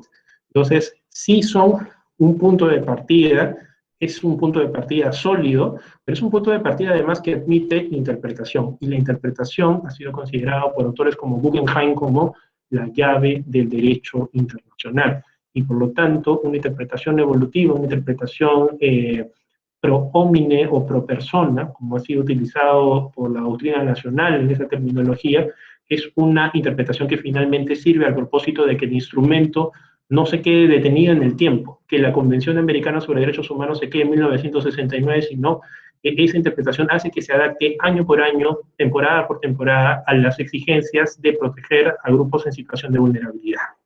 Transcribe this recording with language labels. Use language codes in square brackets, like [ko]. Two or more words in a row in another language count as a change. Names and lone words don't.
[es] Entonces, sí son un punto de partida, es un punto de partida sólido, pero es un punto de partida además que admite interpretación. Y la interpretación ha sido considerada por autores como Guggenheim como la llave del derecho internacional. Y por lo tanto, una interpretación evolutiva, una interpretación [la] pro homine [es] o pro persona, como ha sido utilizado por la doctrina nacional en esa terminología, es una interpretación que finalmente sirve al propósito de que el instrumento no se quede detenido en el tiempo, que la Convención Americana sobre Derechos Humanos se quede en 1969, sino que esa interpretación hace que se adapte año por año, temporada por temporada, a las exigencias de proteger a grupos en situación de vulnerabilidad.